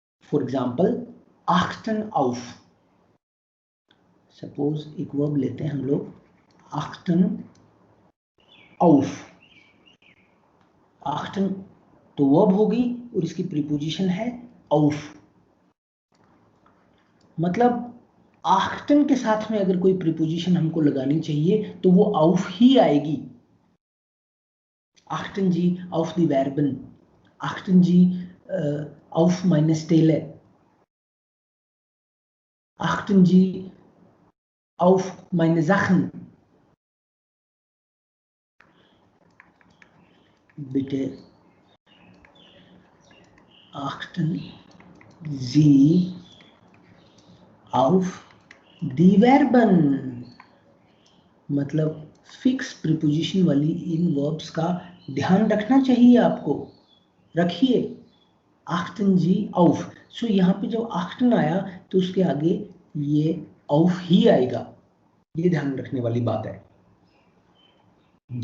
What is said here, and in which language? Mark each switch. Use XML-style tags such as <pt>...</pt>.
<hi>For example,</hi> <de>achten auf,</de> <hi>suppose एक verb लेते हैं हम लोग, achten auf। achten तो वर्ब होगी और इसकी प्रीपोजिशन है auf। मतलब achten के साथ में अगर कोई प्रीपोजिशन हमको लगानी चाहिए तो वो auf ही आएगी।</hi> <de>achten Sie auf die Verben, achten Sie auf meine Stelle, achten Sie auf meine Sachen। Bitte achten Sie auf die Verben।</de> <hi>मतलब फिक्स प्रीपोजिशन वाली इन वर्ब्स का ध्यान रखना चाहिए आपको, रखिए।</hi> <de>achten Sie auf,</de> <hi>सो यहाँ पे जब achten आया तो उसके आगे ये auf ही आएगा, ये ध्यान रखने वाली बात है।</hi>